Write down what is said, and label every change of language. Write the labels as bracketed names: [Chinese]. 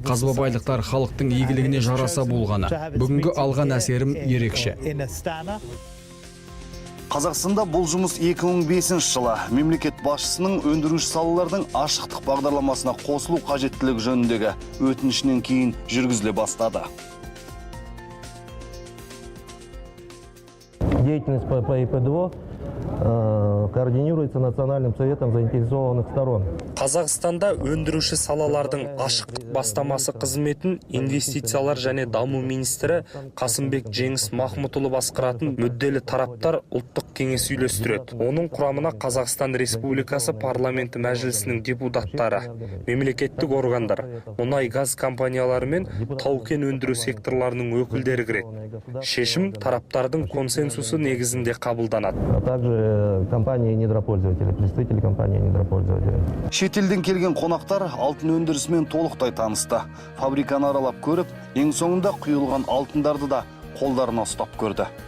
[Kazakh] Қазба байлықтар халықтың игілігіне жараса болғаны. Бүгінгі алған әсерім ерекше. Қазақстанда бұл жұмыс 2005 жылы мемлекет басшысының өндіруші салалардың ашықтық бағдарламасына қосылу қажеттілігі жөніндегі өтінішінен кейін жүргізіле бастады. [Russian] Деятельность по ИП-2 координируется Национальным советом заинтересованных сторон. [Kazakh] Қазақстанда өндіруші салалардың ашықтық бастамасы қызметін инвестициялар және даму министрі Қасымбек Жеңіс Махмұтұлы басқаратын мүдделі тараптар ұлттық кеңес үйлестіреді. Оның құрамына Қазақстан Республикасы парламенті мәжілісінің депутаттары, мемлекеттік органдар, мұнай-газ компаниялары мен тау-кен өндіру секторларының өкілдері кіреді. Шешім тараптардың консенсусы негізінде қабылданады. [Russian] Также компании недропользователи, представители компании недропользователи. [Kazakh] Шетелден келген қонақтар алтын өндірісімен толықтай танысты. Фабриканы аралап көріп, ең соңында құйылған алтындарды да қолдарына ұстап көрді.